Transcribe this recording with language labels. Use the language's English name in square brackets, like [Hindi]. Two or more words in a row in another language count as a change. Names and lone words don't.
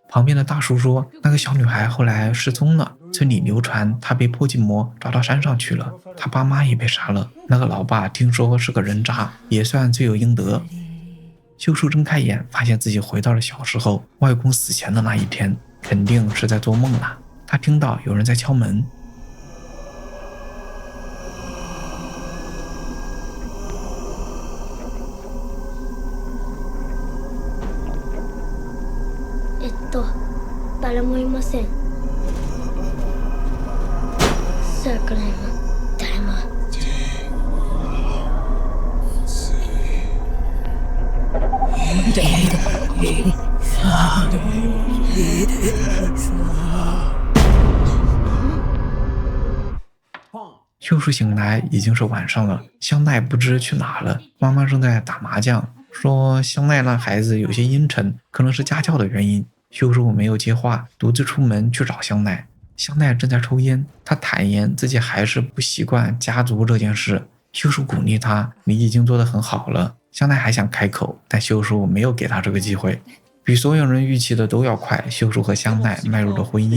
[Chinese] 旁邊的大叔說，那個小女孩後來失蹤了，村裡流傳她被破鏡魔抓到山上去了，她爸媽也被殺了，那個老爸聽說是個人渣，也算罪有應得。秀樹睜開眼，發現自己回到了小時候，外公死前的那一天，肯定是在做夢了。他聽到有人在敲門。 [Japanese] 誰もいません。さくらも誰も。 [Chinese] 秀树醒來已經是晚上了，香奈不知去哪了，媽媽正在打麻將，說香奈那孩子有些陰沉，可能是家教的原因。秀樹沒有接話，獨自出門去找香奈。香奈正在抽煙，他坦言自己還是不習慣家族這件事。秀樹鼓勵他，你已經做得很好了。香奈還想開口，但秀樹沒有給他這個機會。比所有人預期的都要快，秀樹和香奈邁入了婚姻。